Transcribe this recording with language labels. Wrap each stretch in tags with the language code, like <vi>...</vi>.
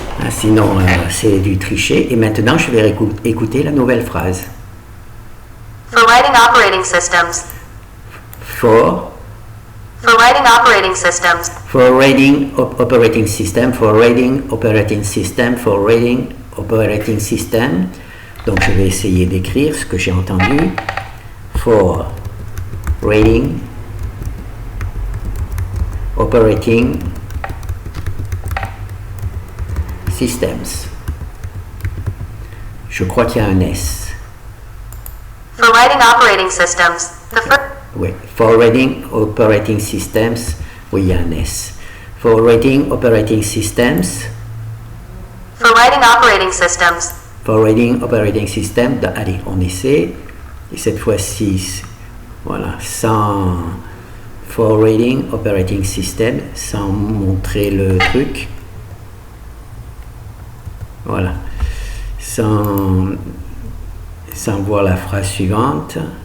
<fr>Sinon, c'est du tricher. Et maintenant, je vais écouter la nouvelle phrase.</fr> <en>For writing operating systems. For writing operating systems. For writing operating system. For writing operating system. For writing operating system.</en> <fr>Donc, je vais essayer d'écrire ce que j'ai entendu.</fr> <en>For writing operating systems.</en> <fr>Je crois qu'il y a un S.</fr> <en>For writing operating systems.</en> <fr>Oui,</fr> <en>for writing operating systems.</en> <fr>Oui, il y a un S.</fr> <en>For writing operating systems. For writing operating systems. For writing operating systems.</en> <fr>Allez, on essaie. Et cette fois-ci, voilà, sans</fr> <en>for writing operating system,</en> <fr>sans montrer le truc. Voilà. Sans sans voir la phrase suivante.</fr>